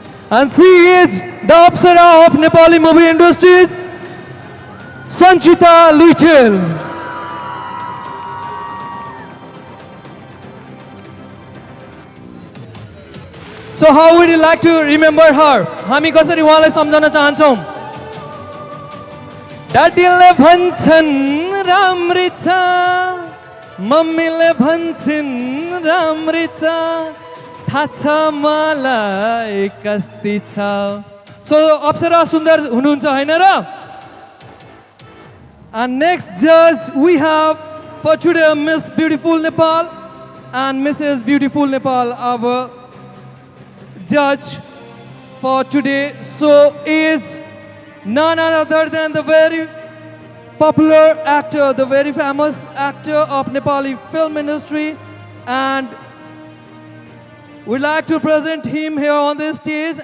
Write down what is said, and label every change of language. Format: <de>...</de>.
<en>And she is the Apsara of Nepali movie industries, Sanchita Little. So how would you like to remember her?</en> <ne>हामी कसरी उहाँलाई सम्झन चाहन्छौँ? ड्याडीले भन्छन् राम्री छ, मम्मीले भन्छन् राम्री छ, थाहा छ मलाई कस्ती छ. So अप्सरा सुन्दर हुनुहुन्छ हैन र?</ne> <en>And next judge we have for today Miss Beautiful Nepal and Mrs. Beautiful Nepal, our judge for today. So is none other than the very popular actor, the very famous actor of Nepali film industry, and we'd like to present him here on this stage.</en>